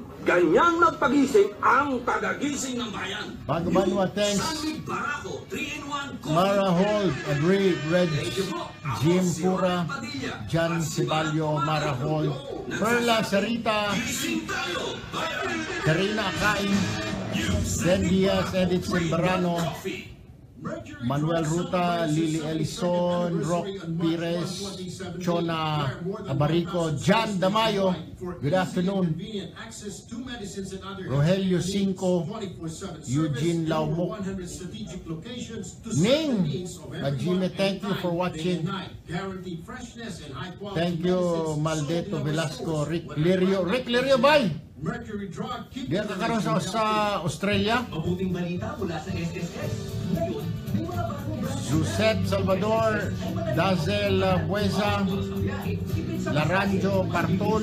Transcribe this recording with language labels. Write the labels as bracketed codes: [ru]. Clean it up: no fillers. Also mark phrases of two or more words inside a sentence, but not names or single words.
[tl] Ganyan magpagising ang tagagising ng bayan. Pagbanwa, [en] thanks. Mara Holt, agree. Red Jim Pura, Jan Cibalio, Mara Holt, Perla Sarita, Karina Akain, Ben Diaz, Edith Simbarano, Manuel Ruta, Lily Elison, Rock Pires, Chona Abarico, Jan Damayo, good afternoon. Rogelio Cinco, Eugene Laumok, Ning, Jimmy, thank you for watching. Thank you, Maldeto Velasco, Rick Lirio, bye! [tl] Diyan ka karoon sa Australia. Mabuting balita mula sa SSS. Ngayon, may mga bagong Josette Salvador, Dazel Buesa, Laranjo Bartol,